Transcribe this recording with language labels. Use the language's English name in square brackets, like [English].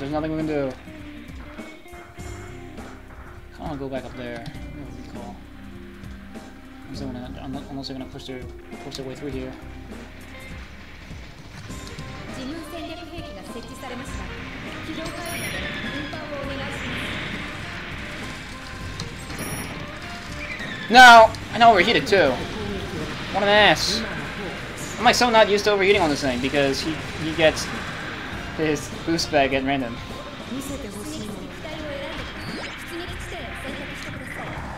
[English] There's nothing we can do. I want to go back up there. That would be cool. Unless they're gonna push their way through here. [Japanese] 自軍戦略兵器が設置されました。機動範囲まで運搬をお願いします。 [English] No! I know overheated too. What an ass. I'm like so not used to overheating on this thing because he gets his boost bag at random. [Japanese] 見せてほしいもの。機体を選んで出撃地点を選択してください。